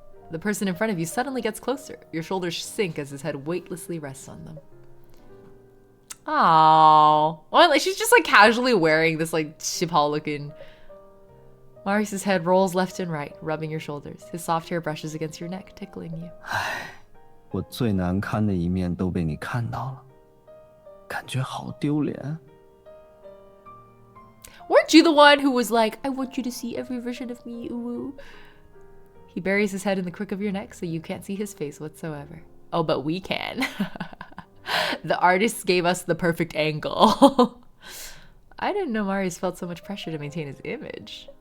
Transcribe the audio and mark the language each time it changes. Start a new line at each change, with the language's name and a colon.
English: The person in front of you suddenly gets closer. Your shoulders sink as his head weightlessly rests on them. Aww. Well, like, she's just like casually wearing this like chipal looking. Marius's head rolls left and right, rubbing your shoulders. His soft hair brushes against your neck, tickling you.
Chinese: 我最难堪的一面都被你看到了，感觉好丢脸。
English: Weren't you the one who was like, I want you to see every version of me, ooh? He buries his head in the crook of your neck so you can't see his face whatsoever. Oh, but we can. The artists gave us the perfect angle. I didn't know Marius felt so much pressure to maintain his image.